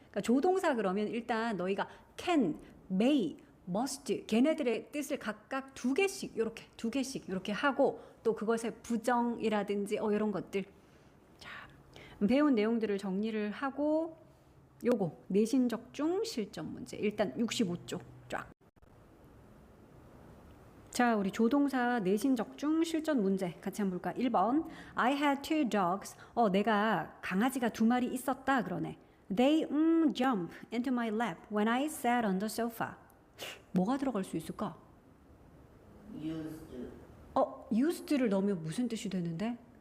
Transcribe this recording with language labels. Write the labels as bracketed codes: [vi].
[ko] 그러니까 조동사 그러면 일단 너희가 can, may, must 걔네들의 뜻을 각각 두 개씩 이렇게 하고 또 그것의 부정이라든지 이런 것들 자, 배운 내용들을 정리를 하고 요거 내신적중 실전 문제 일단 65쪽 쫙. 자, 우리 조동사 내신적중 실전 문제 같이 한번 볼까? [en] 1번 I had two dogs. [ko] 내가 강아지가 두 마리 있었다 그러네. [en] They jump into my lap when I sat on the sofa. [ko] 뭐가 들어갈 수 있을까? [en] used. [ko] used를 넣으면 무슨 뜻이 되는데?